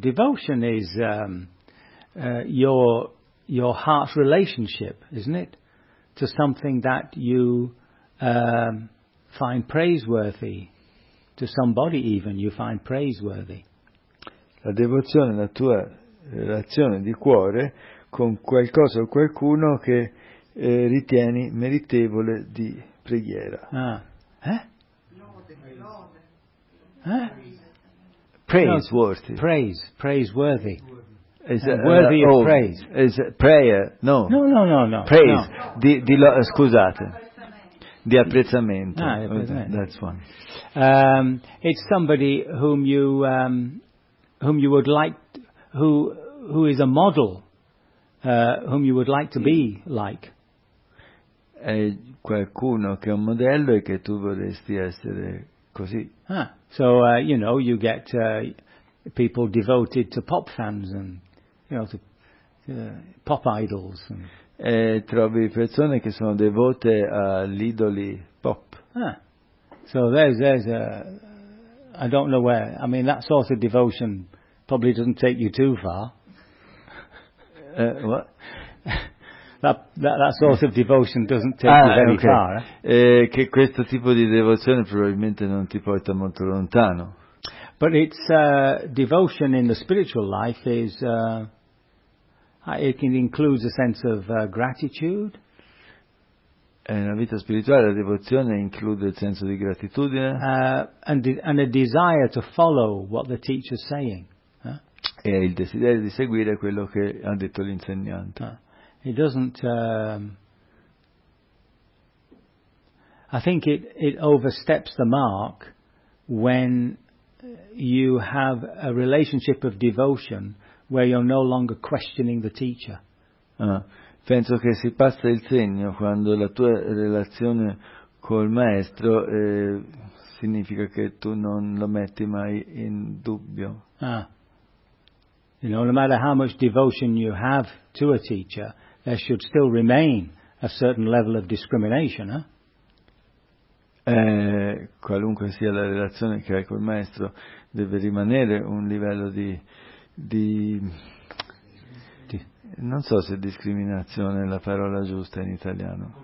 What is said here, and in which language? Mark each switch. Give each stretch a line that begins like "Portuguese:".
English: Devotion is your heart's relationship, isn't it, to something that you find praiseworthy, to somebody even you find praiseworthy.
Italian: La devozione è la tua relazione di cuore con qualcosa o qualcuno che ritieni meritevole di preghiera. Ah. Eh? Eh?
English: Praiseworthy. Praiseworthy. Is worthy of praise. Is prayer? No. No. Praise. No.
Italian: Scusate. Di apprezzamento. Ah, apprezzamento.
English: That's one. It's somebody whom you would like, who is a model, whom you would like to be like.
Italian: È qualcuno che è un modello e che tu vorresti essere così. Ah.
English: So, you know, you get people devoted to pop fans and, you know, to pop idols. And
Italian: e trovi persone che sono devote agli idoli pop. Ah.
English: So there's a, I don't know where, I mean, that sort of devotion probably doesn't take you too far. What? That sort of devotion doesn't take you very okay. far.
Italian: Che questo tipo di devozione probabilmente non ti porta molto lontano.
English: But it's devotion in the spiritual life is it can include a sense of gratitude.
Italian: Nella vita spirituale la devozione include il senso di gratitudine.
English: And a desire to follow what the teacher is saying.
Italian: E il desiderio di seguire quello che ha detto l'insegnante.
English: It doesn't. I think it oversteps the mark when you have a relationship of devotion where you're no longer questioning the teacher.
Italian: Penso che si passa il segno quando la tua relazione col maestro significa che tu non lo metti mai in dubbio.
English: You know, no matter how much devotion you have to a teacher, there should still remain a certain level of discrimination, eh?
Italian: Qualunque sia la relazione che hai col maestro, deve rimanere un livello di non so se discriminazione è la parola giusta in italiano.